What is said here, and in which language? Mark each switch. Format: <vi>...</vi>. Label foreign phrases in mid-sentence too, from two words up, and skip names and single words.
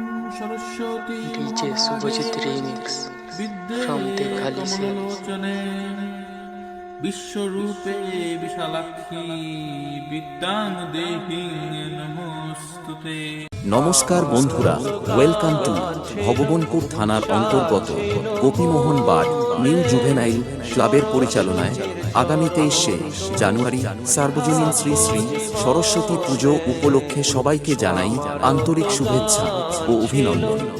<en>DJ Shubhajit remix from Dekhali से</en> <sa>विश्वरूपे विशालाक्षी विद्यां देहि नमोस्तुते।</sa> <bn>নমস্কার বন্ধুরা,</bn> <en>welcome to</en> <bn>ভগবানপুর থানার অন্তর্গত গোপীমোহন বার্ড নিউ জুভেনাইল ক্লাবের পরিচালনায় আগামী 23শে জানুয়ারি সার্বজনীন শ্রী শ্রী সরস্বতী পুজো উপলক্ষে সবাইকে জানাই আন্তরিক শুভেচ্ছা ও অভিনন্দন।</bn>